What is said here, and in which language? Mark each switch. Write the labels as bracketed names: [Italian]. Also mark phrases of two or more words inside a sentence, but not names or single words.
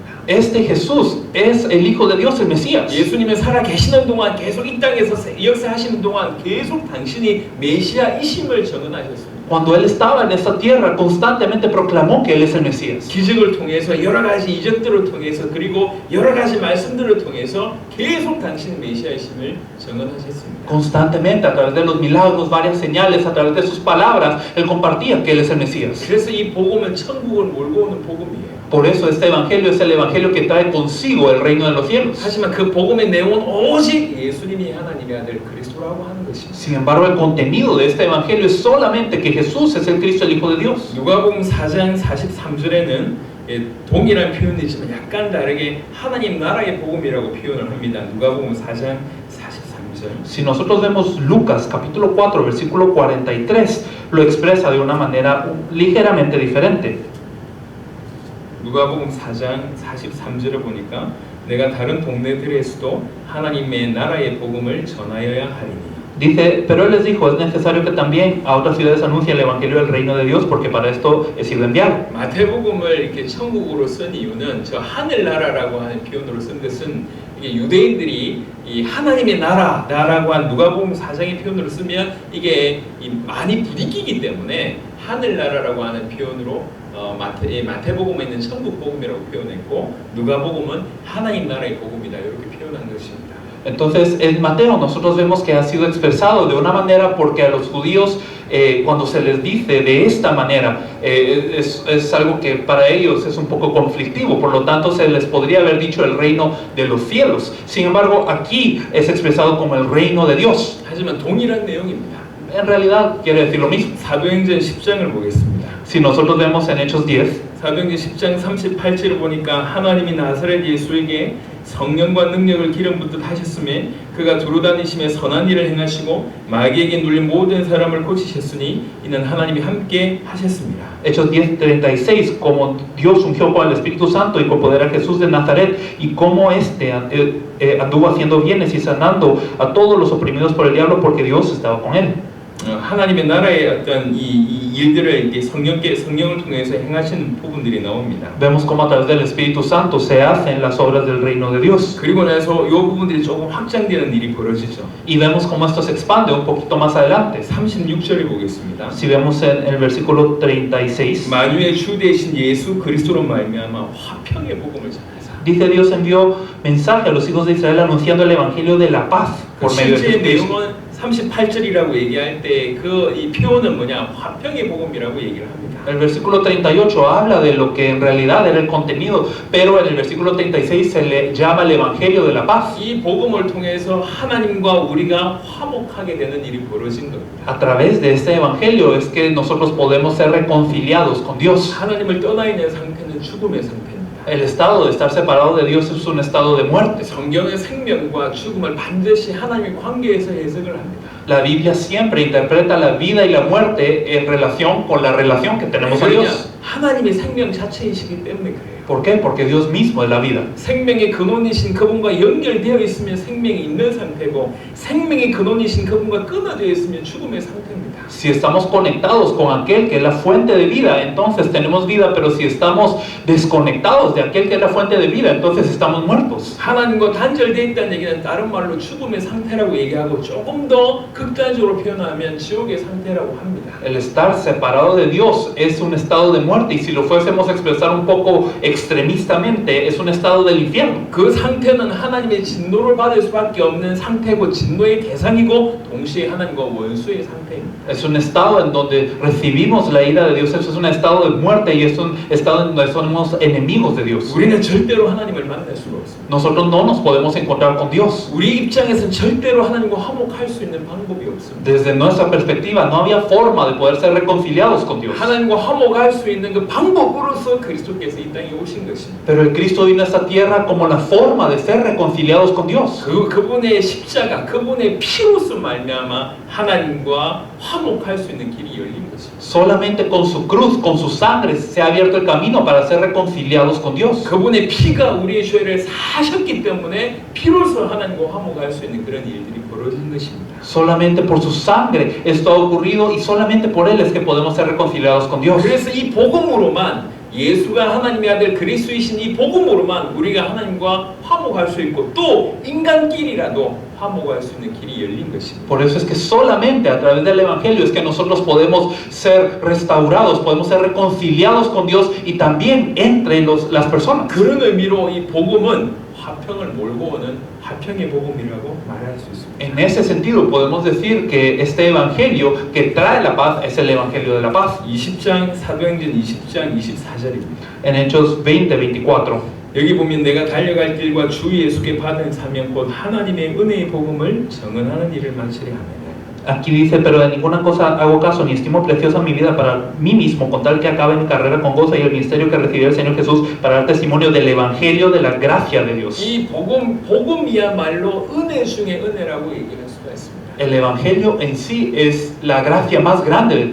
[Spanish] Este Jesús es el Hijo de Dios, el Mesías. [Korean] 예수님은 살아 계시는 동안 계속 이 땅에서 역사하시는 동안 계속 당신이 메시아이심을 전언하셨습니다. [Spanish] Cuando Él estaba en esta tierra, constantemente proclamó que Él es el Mesías. [Korean] 기적을 통해서 여러 가지 이적들을 통해서 그리고 여러 가지 말씀들을 통해서 계속 당신의 메시아이심을 전언하셨습니다. [Spanish] Constantemente, a través de los milagros, varias señales, a través de sus palabras, Él compartía que Él es el Mesías. [Korean] 그래서 이 복음은 천국을 몰고 오는 복음이에요. [Spanish] Por eso este evangelio es el evangelio que trae consigo el reino de los cielos. [Korean] 하지만 그 복음의 내용은 오직 예수님이 하나님의 아들 그리스도라고 하는 것입니다. [Spanish] Sin embargo, el contenido de este evangelio es solamente que Jesús es el Cristo, el Hijo de Dios. [Korean] 누가복음 4장 43절에는 동일한 표현이지만 약간 다르게 하나님 나라의 복음이라고 표현을 합니다. 누가복음 4장 43절. [Spanish] Si nosotros vemos Lucas capítulo 4 versículo 43, lo expresa de una manera ligeramente diferente. [Korean] 누가복음 4장 43절을 보니까 내가 다른 동네들에서도 하나님의 나라의 복음을 전하여야 하리니. [Spanish] Dice, pero él les dijo, es necesario que también a otras ciudades anuncie el evangelio del reino de Dios, porque para esto he sido enviado. [Korean] 마태복음을 이렇게 천국으로 쓴 이유는 저 하늘나라라고 하는 표현으로 쓴 것은 이게 유대인들이 이 하나님의 나라라고 한 누가복음 4장의 표현으로 쓰면 이게 많이 부딪히기 때문에 하늘나라라고 하는 표현으로 마태복음에 있는 천국복음이라고 표현했고 누가복음은 하나님 나라의 복음이다 이렇게 표현한 것입니다. [Spanish] Entonces, en Mateo nosotros vemos que ha sido expresado de una manera porque a los judíos cuando se les dice de esta manera, es algo que para ellos es un poco conflictivo, por lo tanto se les podría haber dicho el reino de los cielos. Sin embargo, aquí es expresado como el reino de Dios. [Korean] 하지만 동일한 내용입니다. [Spanish] En realidad quiere decir lo mismo. [Korean] 사도행전 10장을 보겠습니다. [Spanish] Si nosotros vemos en Hechos 10, [Korean] 사도행전 10장 38절을 보니까 하나님이 나사렛 예수에게 성령과 능력을 기름 붓듯 하셨으며 그가 두루 다니시며 선한 일을 행하시고 마귀에게 눌린 모든 사람을 고치셨으니 이는 하나님이 함께 하셨습니다. [Spanish] Hechos 10:36, como Dios ungió con el Espíritu Santo y con poder a Jesús de Nazaret, y cómo anduvo haciendo bienes y sanando a todos los oprimidos por el diablo, porque Dios estaba con él. [Korean] 하나님의 나라의 어떤 이 일들을 이렇게 성령을 통해서 행하시는 부분들이 나옵니다. [Spanish] Vemos cómo a través del Espíritu Santo se hacen las obras del reino de Dios. [Korean] 그리고 나서 이 부분들이 조금 확장되는 일이 벌어지죠. [Spanish] Y vemos cómo esto se expande un poquito más adelante. [Korean] 36절을 보겠습니다. [Spanish] Si vemos en el versículo 36, [Korean] 만유의 주 되신 예수 그리스도로 말미암아 화평의 복음을 전하사. [Spanish] dice Dios envió mensaje a los hijos de Israel anunciando el evangelio de la paz por medio de [Korean] 실제 [Spanish] Jesucristo. [Korean] 내용은 38절이라고 얘기할 때 이 표현은 뭐냐? 화평의 복음이라고 얘기를 합니다. [Spanish] El versículo 38 habla de lo que en realidad era el contenido, pero en el versículo 36 se le llama el evangelio de la paz. [Korean] 이 복음을 통해서 하나님과 우리가 화목하게 되는 일이 벌어진 겁니다. [Spanish] A través de este evangelio es que nosotros podemos ser reconciliados con Dios. [Korean] 하나님을 떠나 있는 상태는 죽음의 상태입니다. [Spanish] El estado de estar separado de Dios es un estado de muerte. [Korean] 성경의 생명과 죽음을 반드시 하나님의 관계에서 해석을 합니다. [Spanish] La Biblia siempre interpreta la vida y la muerte en relación con la relación que tenemos a [Korean] 왜냐? [Spanish] Dios. [Korean] 하나님의 생명 자체이시기 때문에 그래요. [Spanish] ¿Por qué? Porque Dios mismo es la vida. [Korean] 생명의 근원이신 그분과 연결되어 있으면 생명이 있는 상태고 생명의 근원이신 그분과 끊어져 있으면 죽음의 상태입니다. [Spanish] Si estamos conectados con aquel que es la fuente de vida, entonces tenemos vida, pero si estamos desconectados de aquel que es la fuente de vida, entonces estamos muertos. [Korean] 하나님과 단절되어 있다는 얘기는 다른 말로 죽음의 상태라고 얘기하고 조금 더 극단적으로 표현하면 지옥의 상태라고 합니다. [Spanish] El estar separado de Dios es un estado de muerte, y si lo fuésemos a expresar un poco extremistamente, es un estado del infierno. [Korean] 그 상태는 하나님의 진노를 받을 수밖에 없는 상태고 진노의 대상이고 동시에 하나님과 원수의 상태입니다. [Spanish] Es un estado en donde recibimos la ira de Dios, eso es un estado de muerte y es un estado en donde somos enemigos de Dios. [Korean] 우리는 절대로 하나님을 만날 수가 없습니다. [Spanish] Nosotros no nos podemos encontrar con Dios. [Korean] 우리 입장에서는 절대로 하나님과 화목할 수 있는 방법이 없습니다. [Spanish] Desde nuestra perspectiva, no había forma de poder ser reconciliados con Dios. [Korean] 하나님과 화목할 수 있는 그 방법으로서 그리스도께서 이 땅에 오신 것입니다. [Spanish] Pero el Cristo vino a esta tierra como la forma de ser reconciliados con Dios. [Korean] 그분의 십자가, 그분의 피로서 말미암아 하나님과 화목할 수 있는 길이 열린 것입니다. [Spanish] Solamente con su cruz, con su sangre, se ha abierto el camino para ser reconciliados con Dios. [Korean] 그분의 피가 우리의 죄를 사셨기 때문에 피로서 하나님과 화목할 수 있는 그런 일들이 벌어진 것입니다. [Spanish] Solamente por su sangre esto ha ocurrido y solamente por Él es que podemos ser reconciliados con Dios. [Korean] 그래서 이 복음으로만 예수가 하나님의 아들 그리스도이신 이 복음으로만 우리가 하나님과 화목할 수 있고 또 인간끼리라도 화목할 수 있는 길이 열린 것입니다. [Spanish] Por eso es que solamente a través del Evangelio es que nosotros podemos ser restaurados, podemos ser reconciliados con Dios y también entre las personas. [Korean] 그런 의미로 이 복음은 화평을 몰고 오는 화평의 복음이라고 말할 수 있습니다. [Spanish] En ese sentido podemos decir que este Evangelio que trae la paz es el Evangelio de la paz. [Korean] 20장 사도행전 20장 24절입니다. [Spanish] En Hechos 20:24 [Korean] 여기 보면 내가 달려갈 길과 주 예수께 받은 사명 곧 하나님의 은혜의 복음을 정언하는 일을 마치려 합니다. [Spanish] Aquí dice, pero de ninguna cosa hago caso, ni estimo preciosa mi vida para mí mismo, con tal que acabe mi carrera con gozo y el ministerio que recibí del Señor Jesús para dar testimonio del Evangelio de la gracia de Dios. [Korean] 이 복음이야말로 은혜 중에 은혜라고 얘기할 수가 있습니다. [Spanish] El Evangelio en sí es la gracia más grande de